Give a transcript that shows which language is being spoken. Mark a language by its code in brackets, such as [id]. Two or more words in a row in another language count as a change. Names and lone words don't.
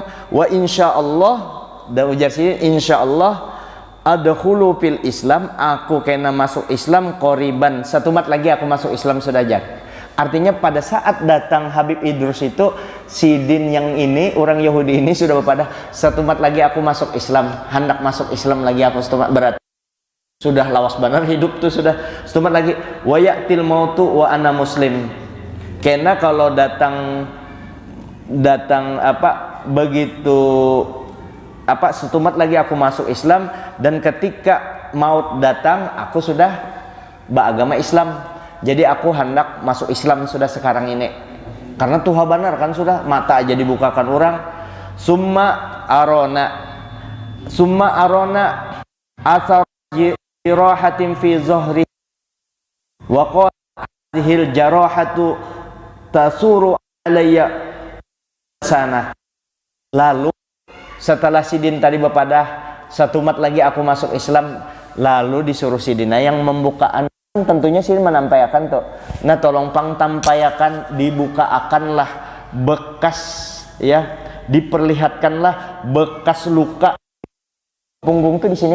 [ar] وإن شاء الله, [bjn] dan ujar sini [ar] إن شاء الله أدخل في الإسلام, [bjn] aku kena masuk Islam qoriban, satumat lagi aku masuk Islam sedajat. Artinya pada saat datang Habib Idrus itu, Sidin yang ini orang Yahudi ini sudah pada satumat lagi aku masuk Islam, hendak masuk Islam lagi aku satumat, berarti sudah lawas benar hidup tuh sudah satumat lagi. [ar] ويأتي الموت وأنا مسلم. [bjn] Karena kalau datang begitu setumat lagi aku masuk Islam, dan ketika maut datang aku sudah beragama Islam. Jadi aku hendak masuk Islam sudah sekarang ini. Karena Tuhan benar kan sudah, mata aja dibukakan orang. [ar] ثم أرانا أثر جراحة في ظهره وقال هذه الجراحة تسر علي سنة. [bjn] Lalu setelah Sidin tadi bepadah, satu mat lagi aku masuk Islam, lalu disuruh Sidina yang membukaan. Tentunya Sidin menampayakan tuh. Nah tolong pang tampayakan, dibukaakanlah bekas ya, diperlihatkanlah bekas luka punggung tuh di sini.